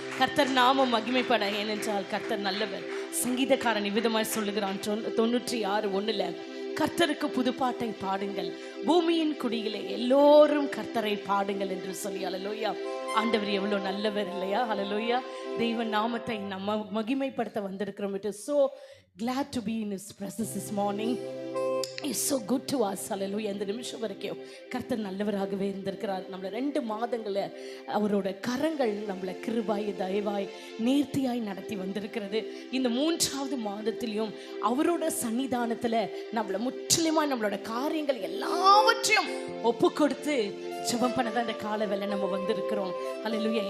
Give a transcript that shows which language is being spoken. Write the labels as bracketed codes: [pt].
[ta] கர்த்தர் நாமம் மகிமைப்பட, ஏனென்றால் கர்த்தர் நல்லவர். சங்கீதக்காரன் இவ்விதமாய் சொல்லுகிறான் 96:1, கர்த்தருக்கு புதுப்பாட்டை பாடுங்கள், பூமியின் குடியிலே எல்லோரும் கர்த்தரை பாடுங்கள் என்று சொல்லி. ஹல்லேலூயா. ஆண்டவர் எவ்வளவு நல்லவர் இல்லையா? ஹல்லேலூயா. தெய்வ நாமத்தை நம்ம மகிமைப்படுத்த வந்திருக்கிறோம். [en] It is so glad to be in his presence this morning. It's so good to us. Hallelujah. [ta] இந்த நிமிஷம் வரைக்கும் கர்த்தர் நல்லவராகவே இருந்திருக்கிறார். நம்மளை 2 மாதங்களை அவரோட கரங்கள் நம்மளை கிருபாய் தயவாய் நேர்த்தியாய் நடத்தி வந்திருக்கிறது. இந்த 3வது மாதத்திலையும் அவரோட சன்னிதானத்துல நம்மளை முற்றிலுமாய் நம்மளோட காரியங்கள் எல்லாவற்றையும் ஒப்பு கொடுத்து ஜெபம் பண்ணதான் இந்த கால வேளை நம்ம வந்திருக்கிறோம். ஹல்லேலூயா.